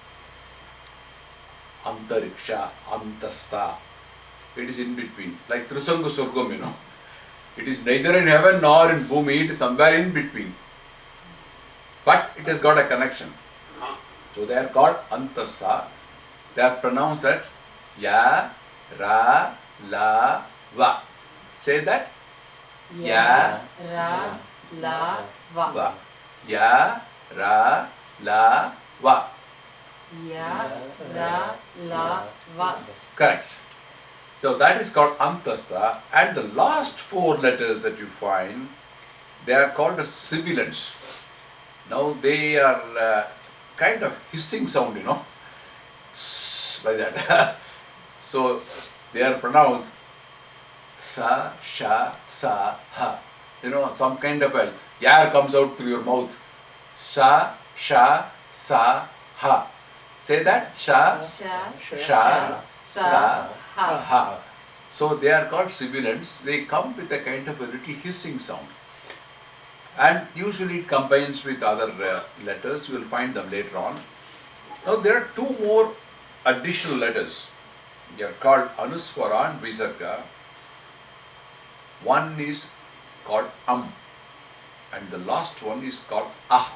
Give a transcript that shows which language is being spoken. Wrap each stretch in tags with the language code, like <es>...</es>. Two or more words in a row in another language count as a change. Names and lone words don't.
<sa>Antariksha, antastha.</sa> <en>It is in between. Like</en> <sa>Trisanga Surgam,</sa> <en>It is neither in heaven nor in Bhumi, it is somewhere in between. But it has got a connection. So they are called antastha. They are pronounced as</en> <sa>ya, ra, la, va.</sa> <en>Say that.</en> <sa>Ya, ra, la, va. va. Ya, ra, la, va. Ya, ra, la, va.</sa> <en>Correct. So that is called antastha. And the last 4 letters that you find, they are called as sibilants. Now they are kind of hissing sound, like that. So they are pronounced</en> <sa>sa, sha, sa, ha.</sa> <en>Some kind of a air comes out through your mouth.</en> <sa>Sa, sha, sa, ha.</sa> <en>Say that.</en> <sa>Sha, sha, sa, ha.</sa> <en>So they are called sibilants. They come with a kind of a little hissing sound. And usually it combines with other letters. You will find them later on. Now there are 2 more additional letters. They are called anuswara and visarga. One is called and the last one is called ah.</en>